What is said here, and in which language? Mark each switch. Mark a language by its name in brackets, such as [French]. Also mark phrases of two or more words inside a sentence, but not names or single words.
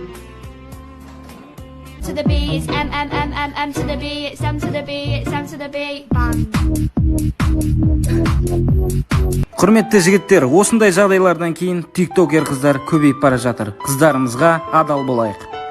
[English] To the B, it's M to the B, it's M to the B, it's M to the B, bang. [Kazakh] Құрметті жігіттер, осындай жағдайлардан кейін тиктокер қыздар көбейіп бара жатыр. Қыздарымызға адал болайық.